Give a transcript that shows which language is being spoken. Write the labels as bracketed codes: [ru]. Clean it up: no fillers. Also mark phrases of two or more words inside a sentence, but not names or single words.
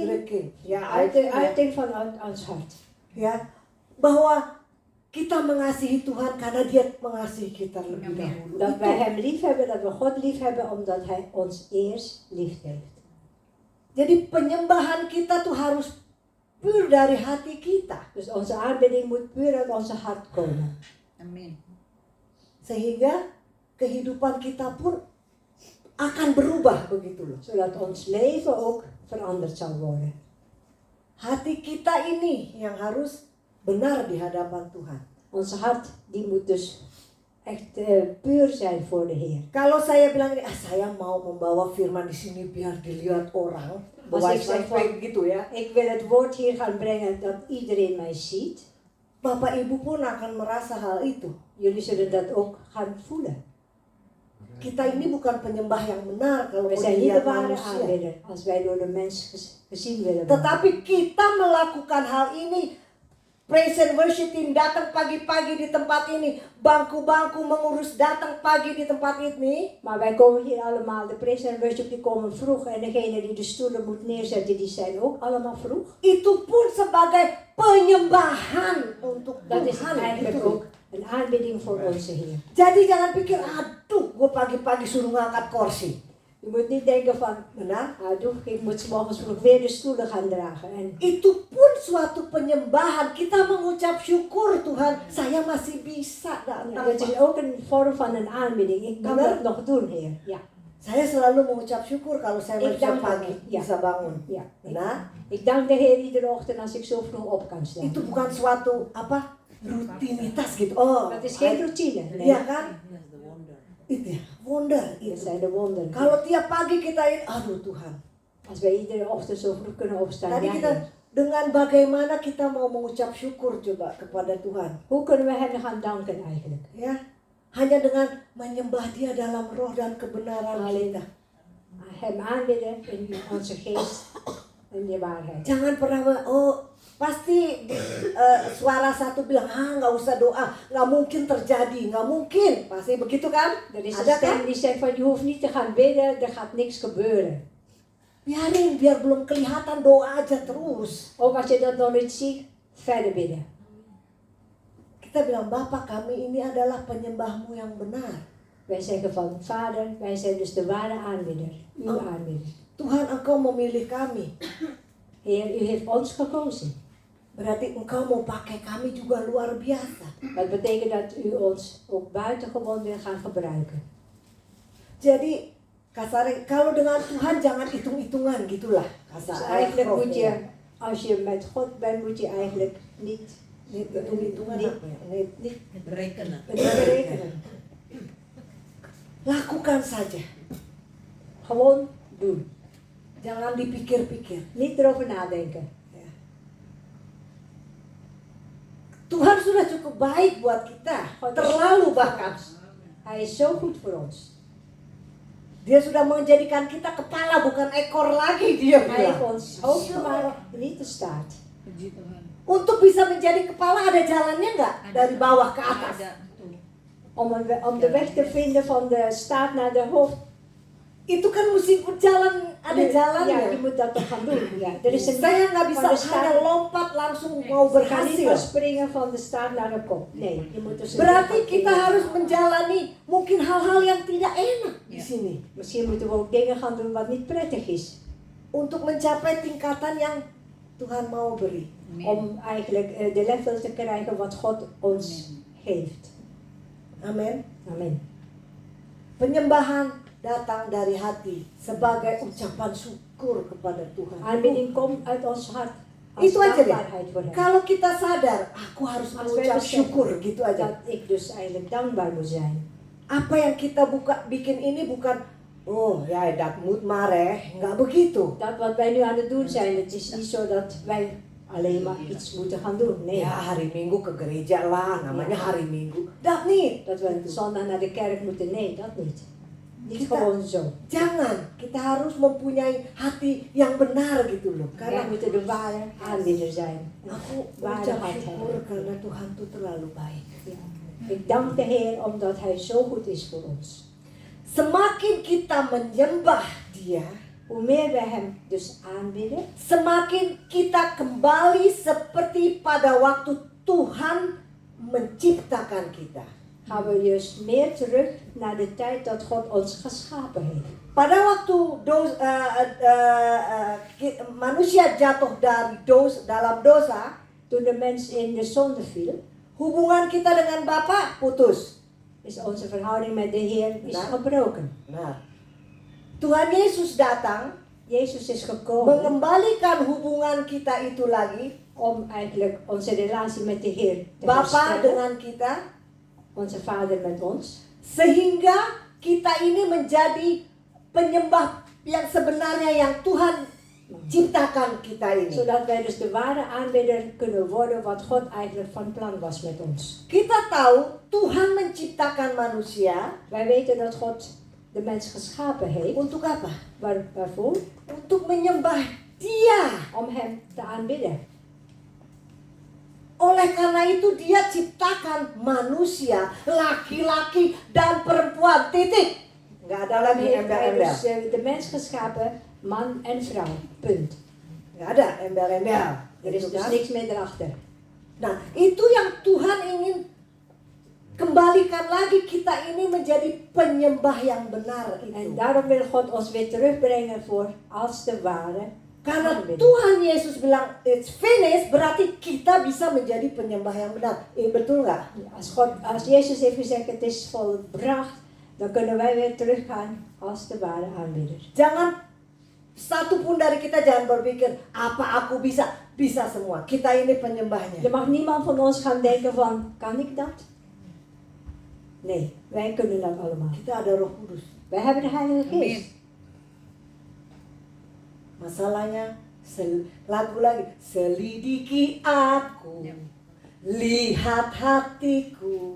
[nl] Uiting. Ja, uiting van ons hart. [id] Ya, bahwa kita mengasihi Tuhan karena Dia mengasihi kita lebih Amin. dahulu. [nl] Dat [id] Itu. [nl] wij hem lief hebben, dat we God lief hebben, omdat hij ons eerst lief heeft. [id] Jadi penyembahan kita tuh harus pure dari hati kita. [nl] Dus onze aanbidding moet puur uit onze hart komen. [id] Amin. Sehingga kehidupan kita pun akan berubah begitu loh. [nl] Zodat ons leven ook veranderd zal worden. [id] Hati kita ini yang harus benar di hadapan Tuhan. [nl] Onze hart, die moet dus echt puur zijn voor de Heer. [id] Kalau saya bilang ini, saya mau membawa firman di sini biar dilihat orang. [nl] Als ik zeg van, [id] gitu ya. [nl] ik wil het woord hier gaan brengen dat iedereen mij ziet. [id] Bapak Ibu pun akan merasa hal itu. [nl] Jullie zullen dat ook gaan voelen. [id] kita ini bukan penyembah yang benar kalau [nl] We zijn niet [id] dilihat [nl] de ware [id] manusia. [nl] aanbidder als wij door de mens gezien willen worden. [id] Tetapi kita melakukan hal ini. [en] Praise and worship team [id] datang pagi-pagi di tempat ini. Bangku-bangku mengurus datang pagi di tempat ini. [nl] Maar wij komen hier allemaal, de [en] praise and worship [nl] die komen vroeg en degene die de stoelen moet neerzetten, die zijn ook allemaal vroeg. [id] Itu pun sebagai penyembahan untuk [nl] Dat is [id] Tuhan. [nl] eigenlijk [id] Gitu. [nl] ook een aanbidding voor onze Heer. [id] Jadi jangan pikir, aduh gue pagi-pagi suruh ngangkat kursi. [nl] Je moet niet denken van, [id] Benar? aduh, [nl] ik moet 's morgens vroeg weer de stoelen gaan dragen. En [id] Itu pun suatu penyembahan. Kita mengucap syukur Tuhan, saya masih bisa datang. [nl] dat is ook een vorm van een aanbidding. Ik kan [id] Benar? [nl] dat nog doen, Heer. Ja, [id] Saya selalu mengucap syukur kalau saya [nl] Ik [id] bisa [nl] dank [id] pagi Tuhan. Ya. bisa bangun. [nl] ja. [id] Benar? [nl] Ik dank de Heer iedere ochtend als ik zo vroeg op kan staan. [id] Itu bukan suatu apa rutinitas gitu. Oh, [nl] Dat is geen routine. Nee. [id] iya kan? Itu ya, [nl] wonder Dat [id] itu. [nl] zijn de wonderen. [id] Kalau tiap pagi kita ini, aduh Tuhan. [nl] Als wij iedere ochtend zo vroeg kunnen opstaan. [id] Tadi [nl] Ja, [id] kita [nl] Heer. [id] dengan bagaimana kita mau mengucap syukur coba kepada Tuhan. [nl] Hoe kunnen we hem gaan danken eigenlijk? [id] Ya, hanya dengan menyembah Dia dalam roh dan kebenaran [nl] Alleen [id] kita. [nl] hem aanbidden in onze geest en de waarheid. [id] Jangan pernah pasti suara satu bilang nggak usah doa, nggak mungkin terjadi, nggak mungkin, pasti begitu kan? [nl] Er is een [id] Ada [nl] stem [id] kan? [nl] die zegt van je hoeft niet te gaan bidden, er gaat niks gebeuren. [id] Biarin, biar belum kelihatan doa aja terus. [nl] Ook als je dat nog niet ziet, verder bidden. [id] Kita bilang Bapak kami ini adalah penyembahmu yang benar. [nl] Wij zeggen van Vader, wij zijn dus de ware aanbidder, uw aanbidder. [id] Tuhan Engkau memilih kami. [nl] Heer, u heeft ons gekozen. [id] Berarti Engkau mau pakai kami juga luar biasa. [nl] Dat betekent dat u ons ook buitengewoon wil gaan gebruiken. [id] Jadi kasarnya kalau dengan Tuhan jangan hitung-hitungan gitulah. [nl] Dus [id] Kasar. [nl] eigenlijk moet je, als je met God bent, moet je eigenlijk niet [id] hitung-hitungan [nl] Niet- [id] apa ya? [nl] niet berekenen. berekenen. [id] Lakukan saja. [nl] Gewoon doen. [id] Jangan dipikir-pikir. [nl] Niet erover nadenken. [id] Ya. Tuhan sudah cukup baik buat kita. Terlalu bahkan. [nl] Hij is zo goed voor ons. [id] Dia sudah menjadikan kita kepala bukan ekor lagi dia [nl] Hij heeft [id] bilang. [nl] ons hoofd gemaakt, niet de staart. [id] Untuk bisa menjadi kepala ada jalannya nggak? Dari bawah ke atas. [nl] Om de weg te vinden van de staart naar de hoofd. [id] Itu kan mesti berjalan, ada [nl] Ja, je [id] jalannya. [nl] moet dat toch gaan doen. Ja, er is een [id] Saya nggak bisa [nl] van de [id] hanya [nl] staart. [id] lompat langsung mau [nl] Je kan niet [id] berhasil. [nl] van springen van de staart naar de kop. Nee, je moet dus een [id] Berarti [nl] weg gaan [id] kita [nl] vinden. [id] harus menjalani mungkin hal-hal yang tidak enak di Ya. sini [nl] Misschien moeten we ook dingen gaan doen wat niet prettig is. [id] untuk mencapai tingkatan yang Tuhan mau beri. [nl] Om eigenlijk de level te krijgen wat God ons geeft. [id] Amin. [nl] Amen. [id] Penyembahan datang dari hati sebagai ucapan syukur kepada Tuhan. [nl] Aanbidding komt uit ons hart. Als [id] Itu aja deh. [nl] dankbaarheid voor hem. [id] Kalau kita sadar, aku harus [nl] Als wij [id] mengucap [nl] beseffen [id] syukur gitu aja. [nl] dat ik dus eigenlijk dankbaar moet zijn. [id] Apa yang kita bikin ini bukan, [nl] oh ja dat moet maar [id] nggak begitu. [nl] Dat wat wij nu aan het doen zijn, het is niet zo dat wij alleen maar iets moeten gaan doen. Nee, [id] Ya hari Minggu ke gereja lah, namanya [nl] Ja. [id] hari Minggu. [nl] Dat niet. dat we zondag naar de kerk moeten. Nee, dat niet. Niet [id] Kita- [nl] gewoon zo. [id] Jangan, kita harus mempunyai hati yang benar gitu loh. [nl] Wij [id] Karena [nl] moeten de ware aanbidder zijn. Een [id] aku [nl] ware [id] ucap [nl] hart [id] syukur [nl] hebben. [id] karena Tuhan tuh terlalu baik. [nl] Ja. Ik dank de Heer omdat Hij zo goed is voor ons. [id] Semakin kita menyembah Dia, [nl] Hoe meer wij Hem dus aanbidden, [id] semakin kita kembali seperti pada waktu Tuhan menciptakan kita. [nl] gaan we juist meer terug naar de tijd dat God ons geschapen heeft. [id] Pada waktu manusia jatuh dalam dosa, [nl] Toen de mens in de zonde viel, [id] hubungan kita dengan Bapa putus. [nl] is onze verhouding met de Heer is Nou. gebroken. [id] Nah, Tuhan Yesus datang [nl] Jezus is gekomen [id] mengembalikan hubungan kita itu lagi, [nl] om eigenlijk onze relatie met de Heer te [id] Bapa [nl] herstellen. [id] dengan kita, [nl] Onze Vader met ons. [id] sehingga kita ini menjadi penyembah yang sebenarnya yang Tuhan ciptakan kita ini. [nl] Zodat wij dus de ware aanbidder kunnen worden wat God eigenlijk van plan was met ons. [id] Kita tahu Tuhan menciptakan manusia [nl] Wij weten dat God de mens geschapen heeft. [id] Untuk apa? [nl] Waarvoor? [id] Untuk menyembah Dia. [nl] Om hem te aanbidden. [id] Oleh karena itu Dia ciptakan manusia, laki-laki dan perempuan. Titik. Nggak ada [nl] Dan [id] lagi [nl] heeft hij [id] embel-embel. [nl] dus de mens geschapen, man en vrouw. Punt. [id] Nggak ada embel-embel. [nl] Er is [id] Gitu [nl] dus [id] kan? [nl] niks meer erachter. [id] Nah, itu yang Tuhan ingin kembalikan lagi, kita ini menjadi penyembah yang benar [nl] En [id] itu. [nl] daarom wil God ons weer terugbrengen voor als de ware [id] Karena [nl] aanbidding. [id] Tuhan Yesus bilang [en] it's finished, [id] berarti kita bisa menjadi penyembah yang benar. Betul nggak? [nl] Als Jezus heeft gezegd het is volbracht, dan kunnen wij weer teruggaan als de ware aanbidder. [id] Jangan satu pun dari kita jangan berpikir apa aku bisa. Bisa semua. Kita ini penyembahnya. [nl] Er mag niemand van ons gaan denken van, kan ik dat? Nee, wij kunnen dat allemaal. [id] Kita ada Roh Kudus. [nl] Wij hebben de Heilige Geest. [id] Masalahnya lagu lagi, selidiki aku, lihat hatiku.